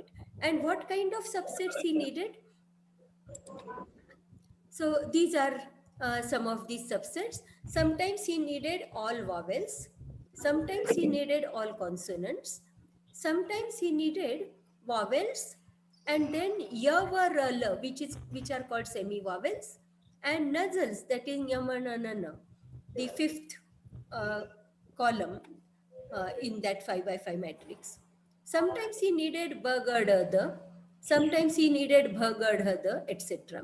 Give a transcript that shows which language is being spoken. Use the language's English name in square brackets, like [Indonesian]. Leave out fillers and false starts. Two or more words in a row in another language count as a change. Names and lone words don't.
[English] And what kind of subsets he needed? So these are some of these subsets. Sometimes he needed all vowels. Sometimes he needed all consonants. Sometimes he needed vowels and then ya, va, ra, la, which are called semi-vowels, and nasals, that is yama, na, na, na, the fifth uh, column in that 5 by 5 matrix. Sometimes he needed bagadada, sometimes he needed bhagadada, etc.